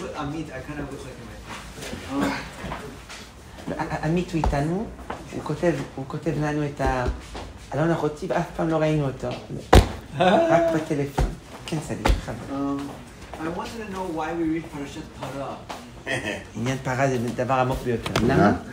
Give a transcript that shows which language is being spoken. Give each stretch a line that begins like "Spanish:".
English: עמית, I kind of look like him.
Hebrew: עמית הוא איתנו, הוא כותב לנו את אלון אחותי ואף פעם לא ראינו אותו. רק בטלפון. כן, צדיק, חבר.
English: I wanted to know why we read Parashat Parah.
Hebrew: עניין פרה זה דבר עמוק ביותר. למה?